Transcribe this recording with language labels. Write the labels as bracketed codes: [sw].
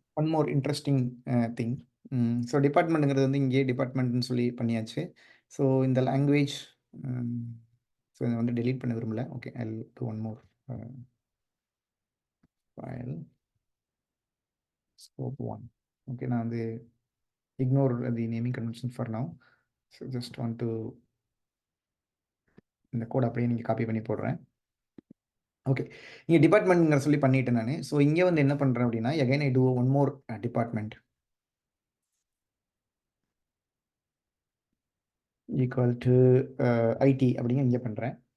[en] one more interesting thing. [ta] So டிபார்ட்மெண்ட்டுங்கிறது வந்து இங்கே டிபார்ட்மெண்ட்னு சொல்லி பண்ணியாச்சு. ஸோ இந்த லாங்குவேஜ் ஸோ இதை வந்து delete பண்ண விரும்பல. [en] Okay, I will do one more file scope 1. Okay, [ta] நான் வந்து [en] ignore the naming convention for now. So just want to [ta] இந்த கோட் அப்படியே நீங்கள் காப்பி பண்ணி போடுறேன். ஓகே, இங்கே டிபார்ட்மெண்ட்ங்கிற சொல்லி பண்ணிட்டேன் நான். ஸோ இங்கே வந்து என்ன பண்ணுறேன் அப்படின்னா, [en] again I do one more department equal to IT [ta] அப்படிங்க இங்கே பண்ணுறேன்.